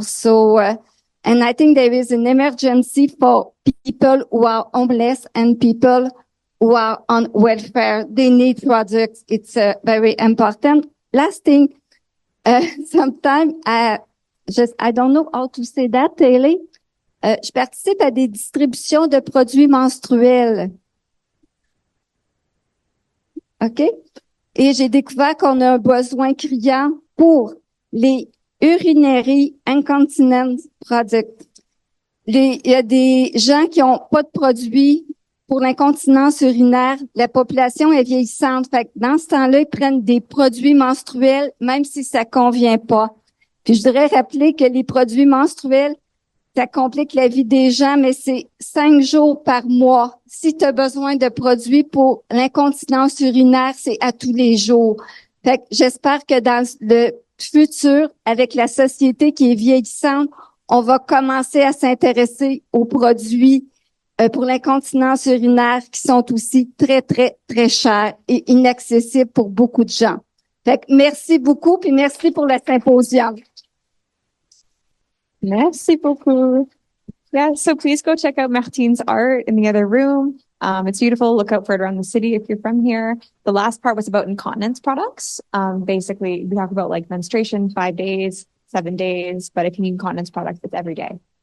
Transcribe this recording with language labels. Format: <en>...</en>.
<en>So, and I think there is an emergency for people who are homeless and people who are on welfare. They need products. It's very important. Last thing. Sometimes, I don't know how to say that, Hayley.</en> <fr>Je participe à des distributions de produits menstruels. OK? Et j'ai découvert qu'on a un besoin criant pour les</fr> <en>urinary incontinence products.</en> <fr>Il y a des gens qui ont pas de produits pour l'incontinence urinaire. La population est vieillissante. Fait que dans ce temps-là, ils prennent des produits menstruels, même si ça convient pas. Puis je voudrais rappeler que les produits menstruels, Ça complique la vie des gens, mais c'est 5 jours par mois. Si tu as besoin de produits pour l'incontinence urinaire, c'est à tous les jours. Fait que j'espère que dans le futur, avec la société qui est vieillissante, on va commencer à s'intéresser aux produits pour l'incontinence urinaire qui sont aussi très, très, très chers et inaccessibles pour beaucoup de gens. Fait que merci beaucoup, puis merci pour le symposium. Merci beaucoup.</fr> <en>Yeah, so please go check out Martine's art in the other room. It's beautiful. Look out for it around the city if you're from here. The last part was about incontinence products. Basically, we talk about like menstruation, 5 days, 7 days, but if you need incontinence products, it's every day.</en>